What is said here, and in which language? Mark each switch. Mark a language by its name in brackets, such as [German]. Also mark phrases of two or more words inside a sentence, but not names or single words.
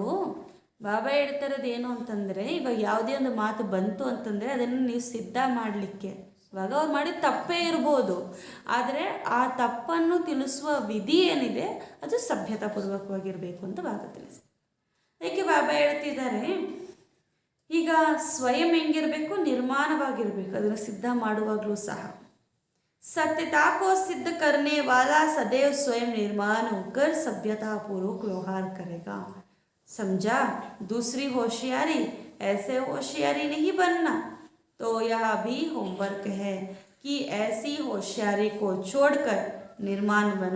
[Kannada] ಬಾಬಾ ಹೇಳ್ತಾರದು ಏನು ಅಂತಂದರೆ, ಇವಾಗ ಯಾವುದೇ ಒಂದು ಮಾತು ಬಂತು ಅಂತಂದರೆ ಅದನ್ನು ನೀವು ಸಿದ್ಧ ಮಾಡಲಿಕ್ಕೆ, ಇವಾಗ ಅವ್ರು ಮಾಡಿದ ತಪ್ಪೇ ಇರ್ಬೋದು, ಆದರೆ ಆ ತಪ್ಪನ್ನು ತಿಳಿಸುವ ವಿಧಿ ಏನಿದೆ ಅದು ಸಭ್ಯತಾಪೂರ್ವಕವಾಗಿರಬೇಕು ಅಂತ ಬಾಬಾ ತಿಳಿಸ್ತಾರೆ. ಅದಕ್ಕೆ ಬಾಬಾ ಹೇಳ್ತಿದ್ದಾರೆ ಈಗ ಸ್ವಯಂ ಹೆಂಗಿರಬೇಕು, ನಿರ್ಮಾಣವಾಗಿರಬೇಕು ಅದನ್ನು ಸಿದ್ಧ ಮಾಡುವಾಗಲೂ ಸಹ. [Hindi] सत्यता को सिद्ध करने वाला सदैव स्वयं निर्माण होकर सभ्यता पूर्वक व्यवहार करेगा. समझा? दूसरी होशियारी ऐसे होशियारी नहीं बनना. तो यह भी होमवर्क है कि ऐसी होशियारी को छोड़कर निर्माण बनो.